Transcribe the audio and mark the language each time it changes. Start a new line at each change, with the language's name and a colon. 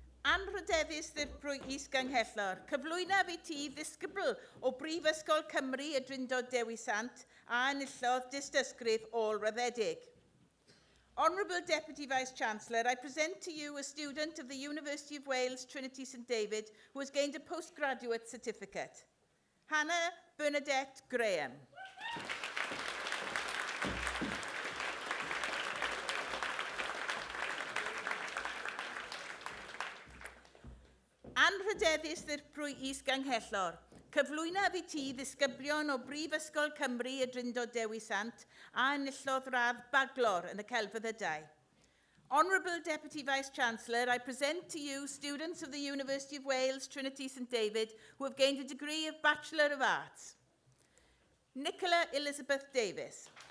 Welsh: Anrhydeddus ddirprwy is-ganghellor, cyflwyna fi ti ddisgybl o Brifysgol Cymru y Drindod Dewi Sant a enillodd dystysgrif ôl-ryddedig.
English: Honourable Deputy Vice-Chancellor, I present to you a student of the University of Wales, Trinity St David, who has gained a postgraduate certificate. Hannah Bernadette Graham.
Welsh: Anrhydeddus ddirprwy is-ganghellor, cyflwyna fi ti ddisgyblion o Brifysgol Cymru y Drindod Dewi Sant a enillodd radd baglor yn y celfyddydau.
English: Honourable Deputy Vice-Chancellor, I present to you students of the University of Wales, Trinity St David, who have gained a degree of Bachelor of Arts. Nicola Elizabeth Davis.